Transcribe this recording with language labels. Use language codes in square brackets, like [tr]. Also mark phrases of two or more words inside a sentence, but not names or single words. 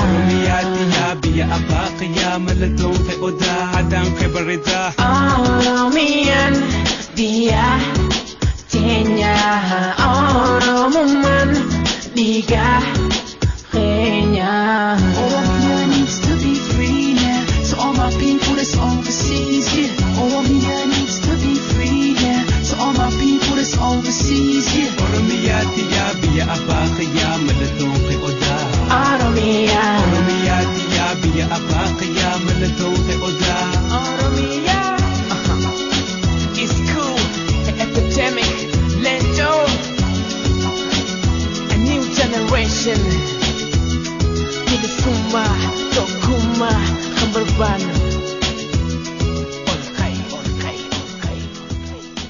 [om] Oromiyaa tiyya biyya abbaa kiyyaa mallattoo ta'e odaa. Adaan kee bareedaa. Oromiyaan biyya teenya. Oromummaan dhiiga keenya. [en] Oromia needs to be free now. So all my people that's overseas, yeah. Oromia needs to be free now. So all my people that's overseas, yeah. [om] Oromiyaa tiyya biyya abbaa kiyyaa mallattoo kee odaa. Oromiyaa. Oromiyaa tiyya biyya abbaa kiyyaa mallattoo kee odaa. Oromiyaa. Uh-huh. [en] It's cool, the epidemic, Lento. A new generation. [om] Bilisummaa, tokkummaa, kan barbaannu. Ol ka'i, ol ka'i, ol ka'i, ol ka'i.